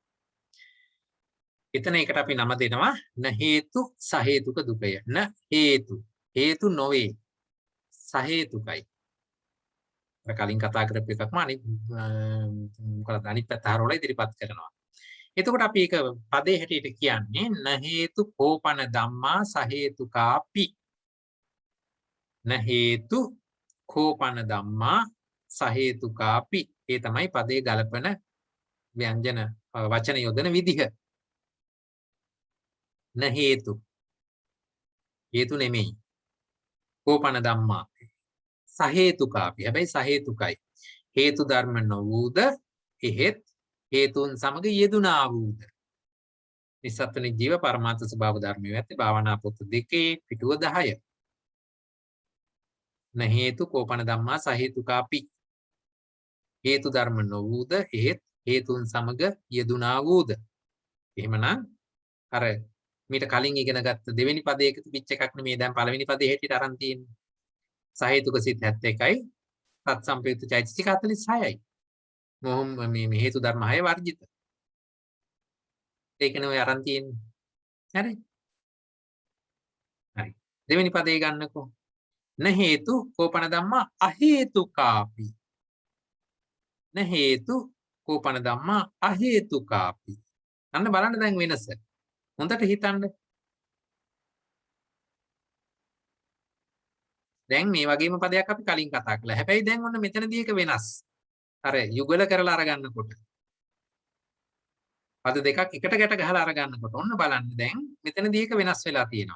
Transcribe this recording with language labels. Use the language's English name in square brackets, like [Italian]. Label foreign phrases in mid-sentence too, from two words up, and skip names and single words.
[Sinhala] එතන එකට අපි නම දෙනවා [Pali] න හේතු සහේතුක [Sinhala] දුකය. [Pali] න හේතු [Sinhala] නොවේ. සහේතුකයි. අර කලින් කතා කරපු එකක්ම අනිත් පැත්ත හරවලා ඉදිරිපත් කරනවා. එතකොට අපි ඒක පදේ හැටියට කියන්නේ [Pali] න හේතු කෝපන ධම්මා සහේතුකාපි. න හේතු කෝපන ධම්මා සහේතුකාපි. [Sinhala] ඒ තමයි පදේ ගලපන ව්‍යංජන වචන යොදන විදිහ. [Pali] න හේතු [Sinhala] නෙමෙයි. [Pali] කෝපන ධම්මා සහේතුකාපි. [Sinhala] හැබැයි සහේතුකයි. හේතු ධර්ම නොවූද එහෙත් හේතුන් සමග යෙදුනා වූද. නිස්සත්ත්ව ජීව පරමාර්ථ ස්වභාව ධර්මයේ ඇති භාවනා පොත් 2 පිටුව 10. [Pali] න හේතු කෝපන ධම්මා සහේතුකාපි. [Sinhala] හේතු ධර්ම නොවූද එහෙත් හේතුන් සමග යෙදුනා වූද. එහෙමනම් අර මීට කලින් ඉගෙන ගත්ත දෙවෙනි පදයක තිබිච්ච එකක් නෙමෙයි දැන් පළවෙනි පදේ හැටියට අරන් තියෙන්නේ. සහේතුක සිත් 71යි සත් සම්ප්‍රයුක්ත චෛතසික 46යි. මොහොම මේ හේතු ධර්ම 6 වර්ජිත. ඒකනේ ඔය අරන් තියෙන්නේ. හරි. හරි. දෙවෙනි පදේ ගන්නකෝ. [Pali] න හේතු කෝපන ධම්මා අහේතුකාපි. න හේතු කෝපන ධම්මා අහේතුකාපි. [Sinhala] අන්න බලන්න දැන් වෙනස. හොඳට හිතන්න. දැන් මේ වගේම පදයක් අපි කලින් කතා කළා. හැබැයි දැන් ඔන්න මෙතනදී එක වෙනස්. අර යුගල කරලා අරගන්නකොට. පද දෙකක් එකට ගැට ගහලා අරගන්නකොට ඔන්න බලන්න දැන් මෙතනදී එක වෙනස් වෙලා තියෙනවා.